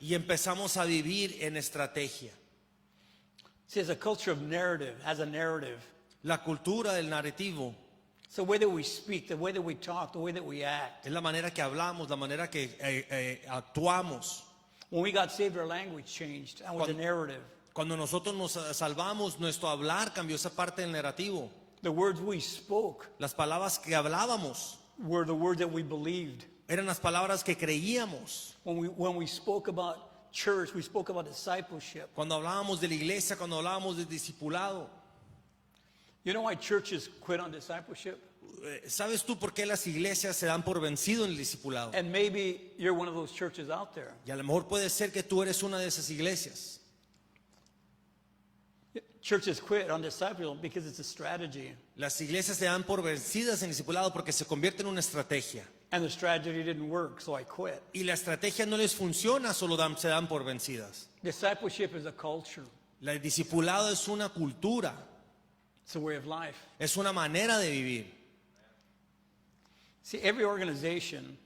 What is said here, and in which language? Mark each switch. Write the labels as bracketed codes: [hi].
[es] Y empezamos a vivir en estrategia. [en] See, it's a culture of narrative, has a narrative. [es] La cultura del narrativo [en] It's the way that we speak, the way that we talk, the way that we act. [es] es la manera que hablamos, la manera que actuamos. [en] When we got saved, our language changed. That was a narrative. [es] Cuando nosotros nos salvamos, nuestro hablar cambió esa parte del narrativo. [en] The words we spoke [es] Las palabras que hablábamos [en] were the words that we believed. [es] eran las palabras que creíamos. [en] When we spoke about church, we spoke about discipleship. [es] Cuando hablábamos de la iglesia, cuando hablábamos de discipulado. [en] You know why churches quit on discipleship? [es] ¿Sabes tú por qué las iglesias se dan por vencido en el discipulado? [en] And maybe you're one of those churches out there. [es] Y a lo mejor puede ser que tú eres una de esas iglesias. [en] Churches quit on discipleship because it's a strategy. [es] Las iglesias se dan por vencidas en el discipulado porque se convierte en una estrategia. [en] And the strategy didn't work, so I quit. [es] Y la estrategia no les funciona, solo se dan por vencidas. [en] Discipleship is a culture. [es] El discipulado es una cultura, [en] It's a way of life. [es] es una manera de vivir. [en] See, every organization,